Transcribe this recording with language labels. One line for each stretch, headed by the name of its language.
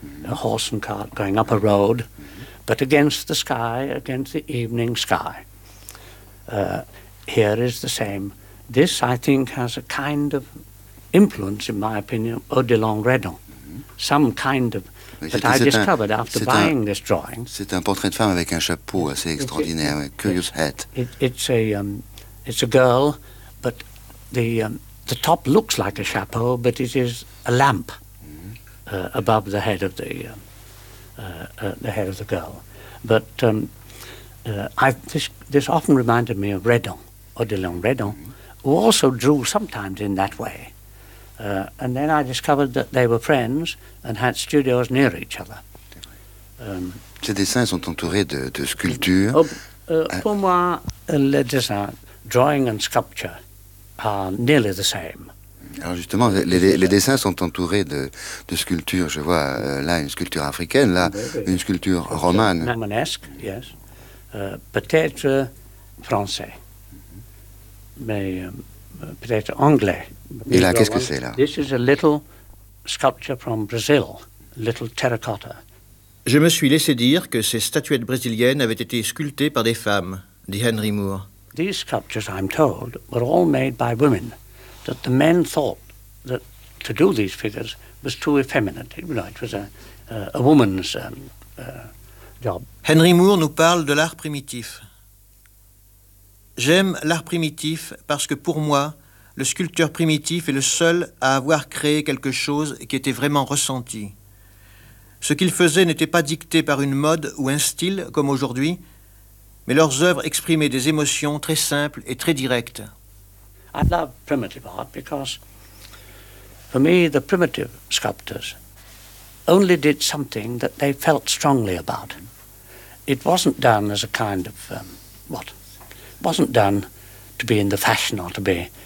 English: A horse and cart going up a road, but against the sky, against the evening sky. Here is the same. This, I think, has a kind of influence, in my opinion, Odilon Redon. Some kind of.
French: C'est un portrait de femme avec un chapeau assez extraordinaire,
English: curious hat. It's a girl, but the top looks like a chapeau, but it is a lamp above the head of the head of the girl. But this often reminded me of Redon, Odilon Redon, who also drew sometimes in that way. And then I discovered that they were friends and had studios near each other.
French: Ces dessins sont entourés de sculptures. Pour moi, les dessins,
English: drawing and sculpture, are nearly the same.
French: Alors justement, les dessins sont entourés de sculptures. Je vois là une sculpture africaine, là une sculpture romane.
English: Romanesque, yes.
French: Peut-être français, mais peut-être anglais. Et là, qu'est-ce que c'est là?
English: This is a little sculpture from Brazil, little terracotta.
French: Je me suis laissé dire que ces statuettes brésiliennes avaient été sculptées par des femmes, dit Henry Moore.
English: These sculptures, I'm told, were all made by women. That the men thought that to do these figures was too effeminate. You know, it was a woman's job.
French: Henry Moore nous parle de l'art primitif. J'aime l'art primitif parce que pour moi, le sculpteur primitif est le seul à avoir créé quelque chose qui était vraiment ressenti. Ce qu'il faisait n'était pas dicté par une mode ou un style, comme aujourd'hui, mais leurs œuvres exprimaient des émotions très simples et très directes.
English: I love primitive art because, for me, the primitive sculptors only did something that they felt strongly about. It wasn't done as a kind of, wasn't done to be in the fashion or to be.